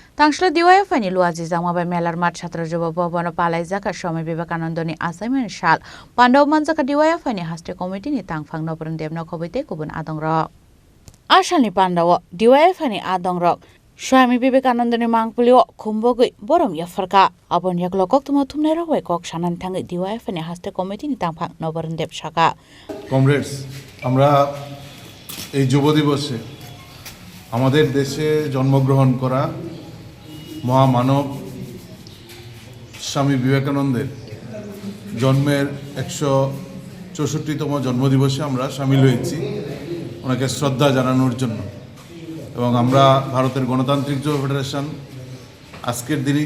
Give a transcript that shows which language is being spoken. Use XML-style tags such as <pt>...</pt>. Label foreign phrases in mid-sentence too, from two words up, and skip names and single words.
<trp>Tangsla diwaya fani luazi zangmabai melar mat chhatra juba bhavana palai jaka Swami Vivekanandani assignment shal Pandaw manjaka diwaya fani haste committee ni tangphang nopran debna khobaite kubun adongrok Ashalni Pandaw diwaya fani adongrok Swami Vivekanandani mangpulio khumbogui borom yafarka abon yaklokok tuma thumnai rogbai kok sanan thangai diwaya fani haste committee ni tangphang nopran deb shaka</trp> <bn>কমরেডস আমরা এই যুব দিবসে আমাদের দেশে জন্মগ্রহণ করা মহামানব স্বামী বিবেকানন্দের জন্মের 164তম জন্মদিবসে আমরা সামিল হয়েছি ওনাকে শ্রদ্ধা জানানোর জন্য এবং আমরা ভারতের গণতান্ত্রিক যুব ফেডারেশন আজকের দিনেই</bn>